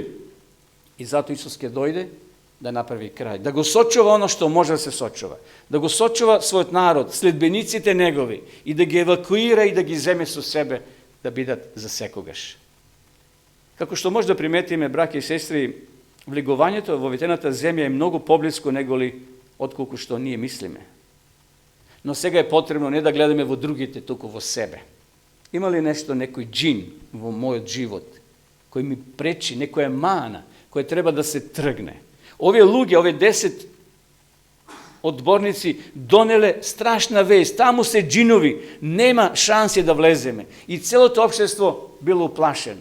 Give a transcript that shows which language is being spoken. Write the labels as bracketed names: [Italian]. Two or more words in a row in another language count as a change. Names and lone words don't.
[Macedonian] И затоа Исус ќе дојде да направи крај, да го сочува оно што може да се сочува, да го сочува својот народ, следбениците негови и да ги евакуира и да ги земе со себе да бидат за секогаш. Како што може да приметиме, браќа и сестри, влегувањето во ветената земја е многу поблиско неголи отколку што ние мислиме. Но сега е потребно не да гледаме во другите, туку во себе. [Serbian] Ima li nešto, neki džin u moj život koji mi preči, nekoja mana koja treba da se trgne? [Macedonian] Ове луѓе, ове 10 одборници донеле страшна вест. Тамо се џинови, нема шансе да влеземе. И цело то општество било уплашено.